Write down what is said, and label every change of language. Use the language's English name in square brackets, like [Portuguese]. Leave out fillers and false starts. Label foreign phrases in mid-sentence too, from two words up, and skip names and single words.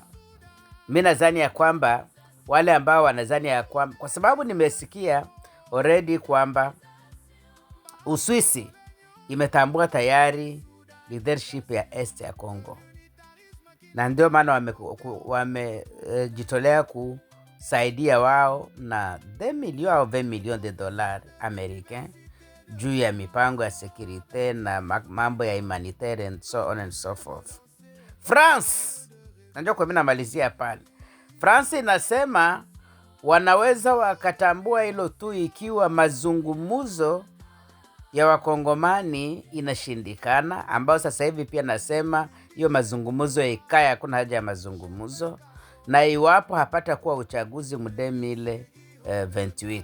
[Swahili] Mimi nadhani ya kwamba wale ambao wanadhani ya kwamba, kwa sababu nimesikia already kwamba Uswisi imetambua tayari leadership ya Est ya Congo, na ndio maana wamejitolea kusaidia wao na 20 [French] million de dollars americain [Swahili] juu ya mipango ya security na mambo ya [English] humanitarian and so on and so forth. [Swahili] France, najua kwa mimi namalizia pale. France inasema wanaweza wakatambua hilo tu ikiwa mazungumuzo ya wakongomani inashindikana, ambao sasa hivi pia nasema hiyo mazungumuzo ikae, hakuna haja ya mazungumuzo, na iwapo hapata kuwa uchaguzi mdemi ile 28.